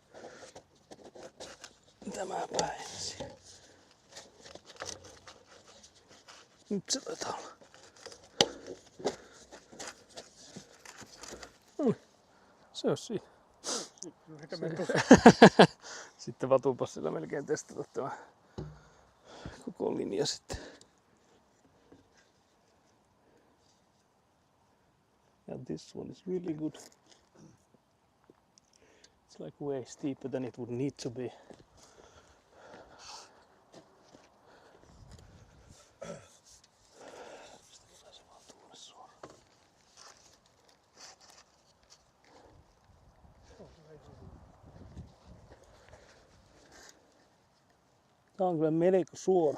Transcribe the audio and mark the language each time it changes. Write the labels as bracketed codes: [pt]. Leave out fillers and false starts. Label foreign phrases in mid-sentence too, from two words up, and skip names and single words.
[fi] Tämä päin ensin. Nyt se taitaa olla. Se on siinä. Sitten vatupassilla melkein testata tämä koko linja sitten. [en] And this one is really good. It's like way steeper than it would need to be. [fi] Pistetään se vaan tuonne suoraan. Tää on kyllä melko suora.